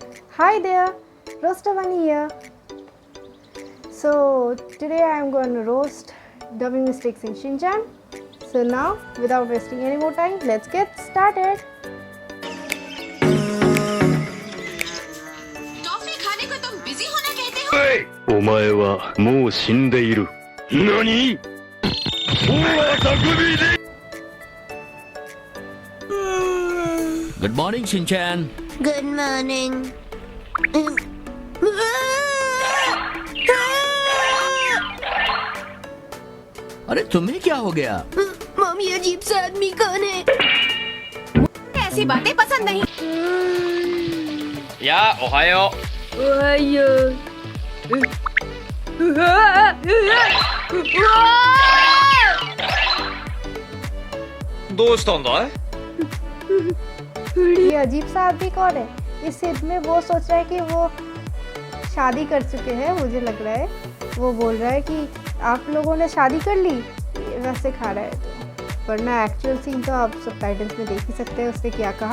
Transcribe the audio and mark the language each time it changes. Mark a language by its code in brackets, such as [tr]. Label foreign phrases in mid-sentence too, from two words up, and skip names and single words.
[en] Hi there, Rostavani here. So today I am going to roast dubbing mistakes in Shinchan. So now, without wasting any more time, let's get started. [hi] टॉफी खाने को तुम बिजी होना कहते हो? [ja] お前はもう死んでいる。何？大は匠で。 [en] Good morning, Shinchan. good morning. [hi] अरे तुम्हें क्या हो गया? मम्मी अजीब सा आदमी कौन है? ऐसी बातें पसंद नहीं। [ja] やあ、おはよおはよう。う。どうしたんだい？ [hi] ये अजीब सा आदमी कौन है? इस सीट में वो सोच रहा है कि वो शादी कर चुके हैं, मुझे लग रहा है वो बोल रहा है कि आप लोगों ने शादी कर ली, वैसे खा रहा है। तो वरना [en] actual scene [hi] तो आप सबटाइटल्स में देख ही सकते हैं उसने क्या कहा।